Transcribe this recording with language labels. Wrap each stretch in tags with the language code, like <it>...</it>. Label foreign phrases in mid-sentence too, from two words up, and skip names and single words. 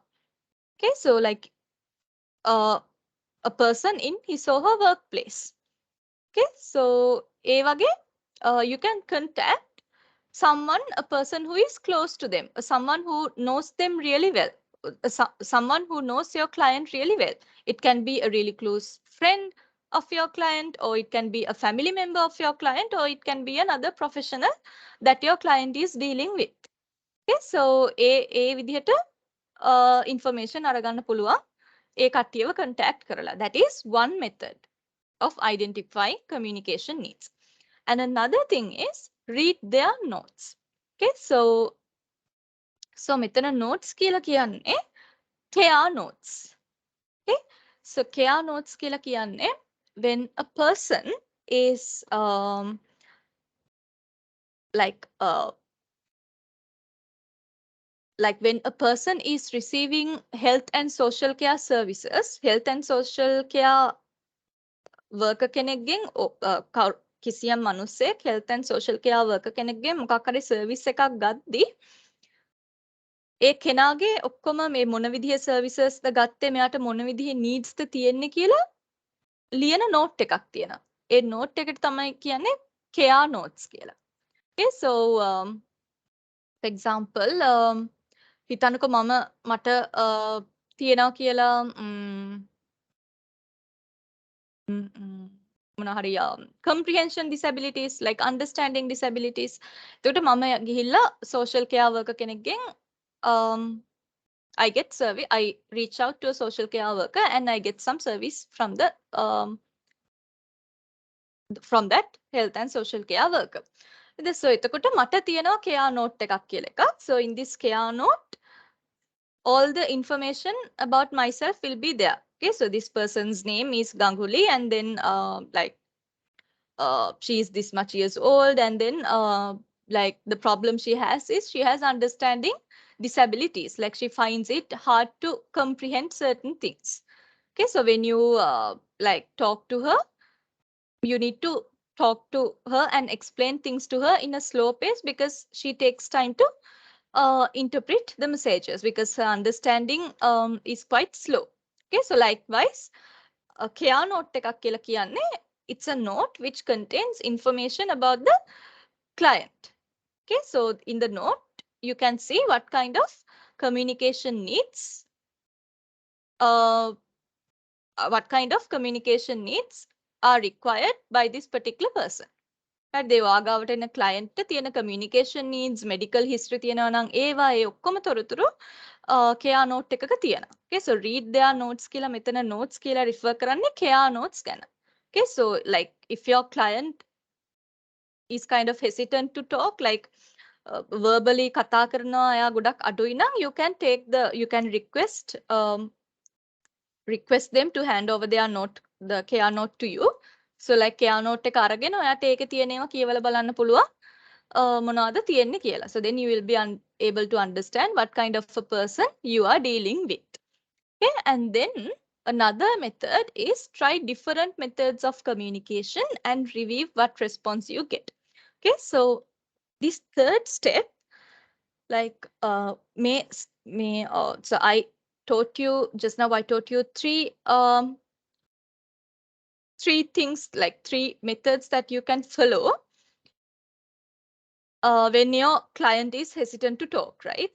<en>Okay, so like a person in his or her workplace. Okay, so</en> <si>ඒ වගේ</si> <en>you can contact someone, a person who is close to them, someone who knows them really well, someone who knows your client really well. It can be a really close friend of your client, or it can be a family member of your client, or it can be another professional that your client is dealing with. Okay, so</en> <si>ඒ විදිහට information අරගන්න පුළුවන් ඒ කට්ටියව contact කරලා.</si> <en>That is one method of identifying communication needs. And another thing is read their notes. Okay, so</en> <si>මෙතන notes කියලා කියන්නේ</si> <en>care notes. Okay, so care notes කියලා කියන්නේ when a person is like when a person is receiving health and social care services, health and social care worker</en> <si>කෙනෙක්ගෙන් කිසියම් මිනිස්සෙක්</si> <en>health and social care worker</en> <si>කෙනෙක්ගෙන් මොකක් හරි service එකක් ගද්දී ඒ කෙනාගේ ඔක්කොම මේ මොන විදිහේ services ද ගත්තේ, මෙයාට මොන විදිහේ needs ද තියෙන්නේ කියලා ලියන note එකක් තියෙනවා. ඒ note එකට තමයි කියන්නේ</si> <en>care notes</en> <si>කියලා.</si> <en>Okay, so for example</en> <si>හිතන්නකෝ මට තියෙනවා කියලා මොන හරි</si> <en>comprehension disabilities, like understanding disabilities.</en> <si>එතකොට මම ගිහිල්ලා</si> <en>social care worker කෙනෙක්ගෙන් I get service, I reach out to a social care worker and I get some service from that health and social care worker.</en> <si>So එතකොට මට තියෙනවා</si> <en>care note</en> <si>එකක් කියලා එකක්.</si> <en>So in this care note all the information about myself will be there. Okay, so this person's name is Ganguly, and then she is this much years old, and then like the problem she has is she has understanding disabilities, like she finds it hard to comprehend certain things. Okay, so when you like talk to her, you need to talk to her and explain things to her in a slow pace, because she takes time to interpret the messages, because her understanding is quite slow. Okay, so likewise care note</en> <si>එකක් කියලා කියන්නේ</si> <en>it's a note which contains information about the client. Okay, so in the note you can see what kind of communication needs are required by this particular person. Right, they</en> <si>වාගාවට එන client තියෙන</si> <en>communication needs, medical history</en> <si>තියෙනවා නම් ඒවා ඒ ඔක්කොම තොරතුරු</si> <en>care note</en> <si>එකක තියෙනවා.</si> <en>Okay, so read their notes</en> <si>කියලා මෙතන</si> <en>notes කියලා refer කරන්නේ care notes ගැන. Okay, so like if your client is kind of hesitant to talk, like verbally</en> <si>කතා කරනවා එයා ගොඩක් අඩුයි නම්</si> <en>you can request them to hand over the care note to you. So like care note</en> <si>එක අරගෙන ඔයාට ඒකේ තියෙනවා කියවලා බලන්න පුළුවන් මොනවද තියෙන්නේ කියලා.</si> <en>So then you will be able to understand what kind of a person you are dealing with. Okay, and then another method is try different methods of communication and review what response you get. Okay, so this third step, like so I taught you just now, I taught you three things, like three methods that you can follow when your client is hesitant to talk, right?</en>